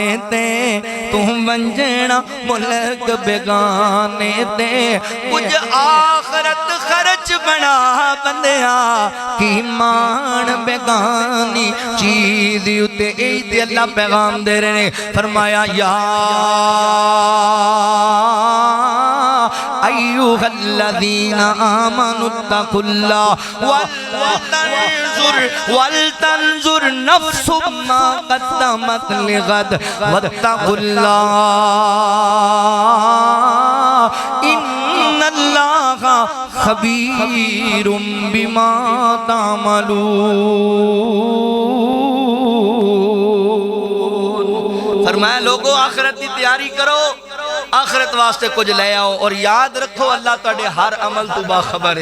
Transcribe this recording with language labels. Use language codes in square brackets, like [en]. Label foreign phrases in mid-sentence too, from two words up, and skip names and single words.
[pa] تے تو ونجنا ملک بیگانے تے کجھ آخرت خرچ بنا بندیا کی مان بیگانی چیز اتے اے اللہ پیغام دے رہے نے فرمایا یا [ar] أيها الذين آمنوا اتقوا الله ولتنظر نفس ما قدمت لغد واتقوا الله إن الله خبير بما تعملون. [ur] فرمایا لوگوں آخرت کی تیاری کرو آخرت واسطے کچھ لے آؤ اور یاد رکھو اللہ تہاڈے ہر عمل تو باخبر ہے.